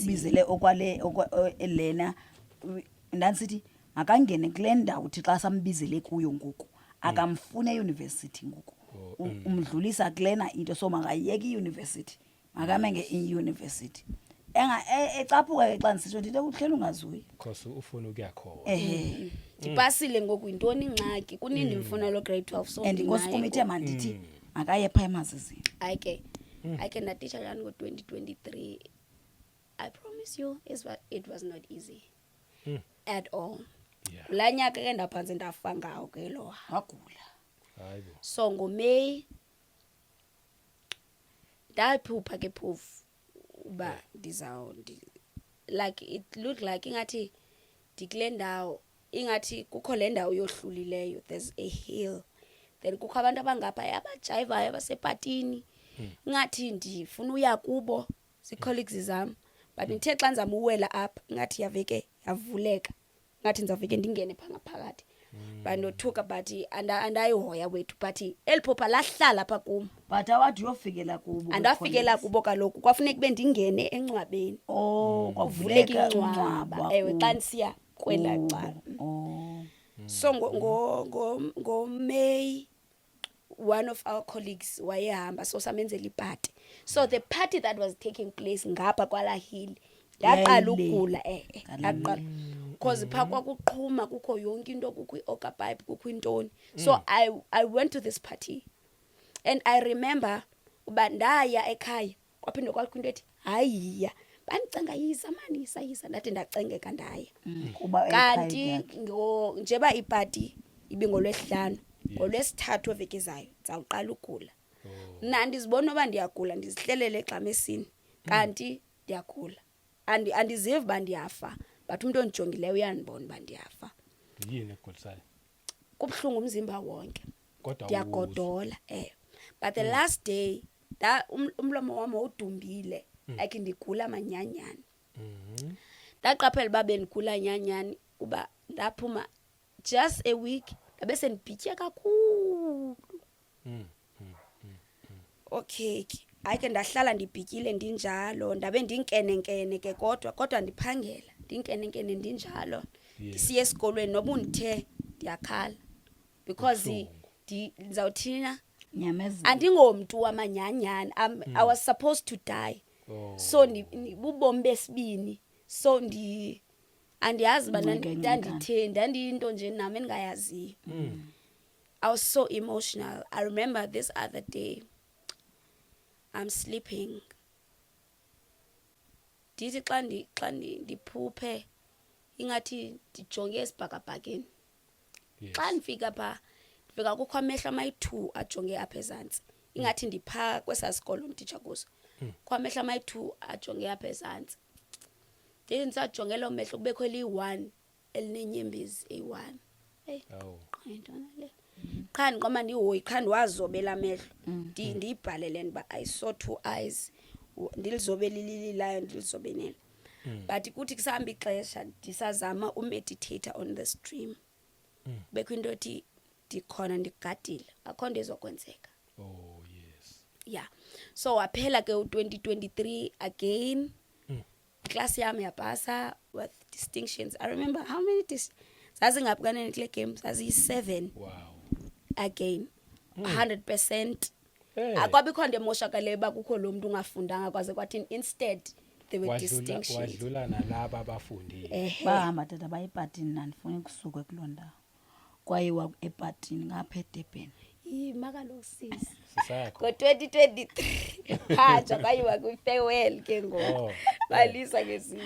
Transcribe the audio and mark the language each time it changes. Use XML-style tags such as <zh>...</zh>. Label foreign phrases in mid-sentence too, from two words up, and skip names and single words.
<xh>bizele okwale lena ndandisithi makangene kule ndawo uthi xa sambizele kuyo ngoku akamfune euniversity ngoku umdlulisa kulena into so makayeke iuniversity makamenge iuniversity ecaphuka ke xa ndisitsho ndithi uhleli ungazuyi Because ufuna ukuyakhona. Ndipasile ngoku yintoni ingxaki kunini ndimfuna lo grade 12 so and inkosi kum ithe mandithi makaye phaa emazizini</xh> <en>I can</en> <xh>natitsha njani ngo-2023.</xh> <en>I promise you it was not easy at all. Yeah.</en> <xh>Laa nyaka ke ndaphantse ndafa ngawo ke lowa. wagula Hayibo. So ngoMeyi ndaphupha ke phofu uba</xh> <en>like it looked like</en> <xh>ingathi ndikule ndawo ingathi kukho le ndawo yohlulileyo,</xh> <en>there's a hill then</en> <xh>kukho abantu abangapha abajayivayo abasepatini ingathi ndifuna uya kubo zii-colleagues zam but ndithe xa ndizama uwela apha ingathi yaveke yavuleka ngathi ndizawuveke ndingene phaa ngaphakathi but ndothuka but andayihoya wethu but eli phupha lahlala phaa kum but awathi uyofikela kubo andafikela kubo kaloku kwafuneka ube ndingene encwabeni kwavuleka kuvuleka incwaba ewe xa ndisiya kwela cala. So ngoMeyi</xh> <en>one of our colleagues</en> <xh>wayehamba so samenzela ipati,</xh> <en>so the party that was taking place</en> <xh>ngapha kwala hill ndaqala ukugula ndaqala because phaa kwakuqhuma kukho yonke into kukho i-oka pipe kukho intoni</xh> <en>so I went to this party and I remember</en> <xh>uba ndaya ekhaya kwaphinde kwakho into ethi hayiya bandicenga yisa mani yisa ndathi ndacengeka ndaya kuba kanti njeba ipati ibingolwesihlanu ngolwesithathu eveke zayo ndizawuqala ukugula mna ndizibona uba ndiyagula ndizihlelele examesini kanti ndiyagula andizivi uba ndiyafa but umntu ondijongileyo uyandibona uba ndiyafa. yini egulisayo Kubuhlungu umzimba wonke, kodwa ndiyagodola</xh> <en>but the last day</en> <xh>umlomo wami wawudumbile like ndigula manyanyani. Ndaqaphela uba bendigula nyanyani uba ndaphuma</xh> <en>just a week</en> <xh>ndabe sendibhitye kakhulu. Okay hayi ke ndahlala ndibhityile ndinjalo ndabe ndinkenenkene ke kodwa ndiphangela ndinkenenkene ndinjalo ndisiya esikolweni noba undithe ndiyakhala because ndizawuthina nyamezelo andingomntu wamanyanyani.</xh> <en>I was supposed to die.</en> <xh>So bubomi besibini so andiyazi uba ndanditheni ndandiyinto nje nami endingayaziyo.</xh> <en>I was so emotional. I remember this other day I'm sleeping</en> <xh>ndithi xa ndiphuphe ingathi ndijonge esibhakabhakeni. Xa ndifika phaa ndifika kukho amehlo amayi-2 ajonge apha ezantsi ingathi ndiphaa kwesaa sikolo ndititsha kuso. Kukho amehlo amayi-2 ajonge apha ezantsi. Ndithi ndisajonge loo mehlo kubekho eliyi-1 elinenyembezi eyi-1. Eyi yintona le qha ndiqoma ndihoyi qha ndiwazobela amehlo ndiyibhalele uba</xh> <en>I saw 2 eyes</en> <xh>ndilizobele ilililayo ndilizobelele. But kuthi kusahamba ixesha ndisazama umeditata</xh> <en>on the stream</en> <xh>bekho into ethi ndikhona ndigadile akho nto ezokwenzeka. Yeah, so waphela ke u-2023 again. Class yami yapasa</xh> <en>with distinctions. I remember how many</en> <xh>zazingaphi kule game zaziyi-7.</xh> <en>Wow. Again 100%.</en> <xh>Akwabikho nto emoshakaleyo uba kukho lo mntu ungafundanga kwaze kwathini.</xh> <en>Instead there were distinctions.</en> <xh>Wadlula nalaba abafundile. bahamba tata bayipatini nandifuna ukusuka kuloo ndawo kwayiwa epatini ngapha eDurban. Makaloku sisi Sisakho. ngo-2023 phatsha kwayiwa kwi-farewell ke ngoku balisa ke sisi.</xh>